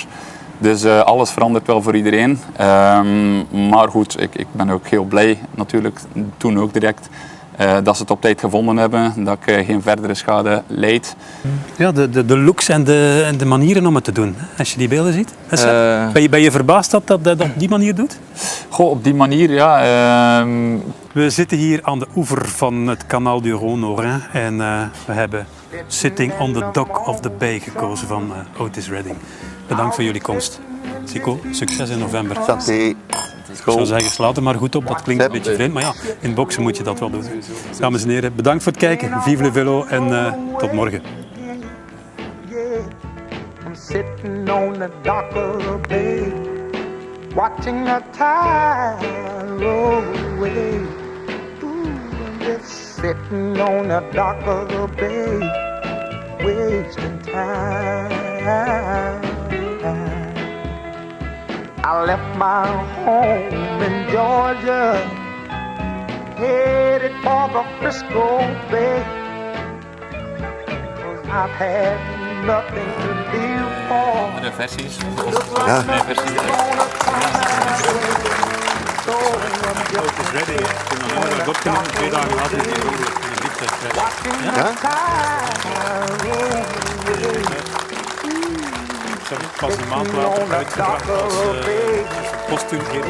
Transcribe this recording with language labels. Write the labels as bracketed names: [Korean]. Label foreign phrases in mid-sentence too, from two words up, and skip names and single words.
[Dutch] Dus alles verandert wel voor iedereen. Maar goed, ik ben ook heel blij natuurlijk, toen ook direct, dat ze het op tijd gevonden hebben, dat ik geen verdere schade leid. Ja, de looks en de manieren om het te doen, als je die beelden ziet. Ben je verbaasd dat dat op die manier doet? Goh, op die manier, ja. We zitten hier aan de oever van het Canal du Rhône en we hebben Sitting on the Dock of the Bay gekozen van Otis Redding. Bedankt voor jullie komst. Sico, succes in november. Santé. Ik zou zeggen, slaat er maar goed op. Dat klinkt een beetje vreemd, maar ja, in boksen moet je dat wel doen. Dames en heren, bedankt voor het kijken. Vive le vélo en tot morgen. [English] I'm sitting on the dock of the bay, watching the tide roll away. Ooh, I'm just sitting on the dock of the bay, wasting time. I left my home in Georgia, headed for the Frisco Bay, 'cause I've had nothing to live for. [Dutch] Andere versies. Ja. Otis Redding, toen dat nummer werd opgenomen, 2 dagen later in een liedje. Ja? Pas een maand later uitgebracht als postuum eerder.